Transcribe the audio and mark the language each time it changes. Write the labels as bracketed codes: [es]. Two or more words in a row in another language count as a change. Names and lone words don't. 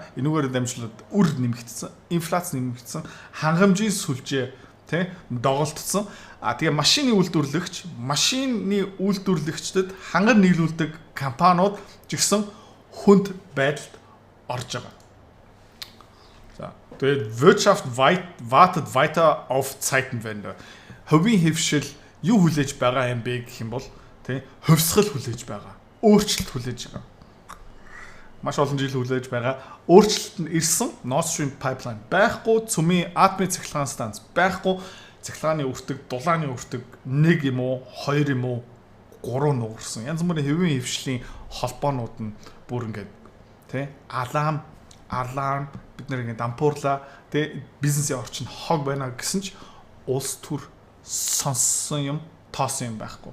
[mn] Энэгээр дамжуулаад үр нэмэгдсэн, инфляц нэмэгдсэн, хангамжийн сүлжээ доголдсон. Тэгээ машины үйлдвэрлэгчдэд ханган нийлүүлдэг компаниуд ч гэсэн хүнд байдалд орж байгаа. За тэгээд [de] Wirtschaft wartet weiter auf Zeitenwende. [mn] Хувийн хэвшил юу хүлээж байгаа юм бэ гэх юм бол хувьсгал хүлээж байгаа. Өөрчлөлт хүлээж байгаа. Маш олон жил хүлээж байгаа. Өөрчлөлт нь ирсэн. [en] Nord Stream pipeline [mn] байхгүй, цөмийн атомын цахилгаан станц байхгүй, цахилгааны өртөг, дулааны өртөг 1 юм уу, 2 юм уу, 3 нугарсан. Янз бүрийн хэвийн хэвшлийн холбоонууд нь бүр ингээд аларм бид нэр ингээд дампуурлаа бизнесийн орчин хог байна гэсэн ч улс төр сонссон юм тоосон юм байхгүй.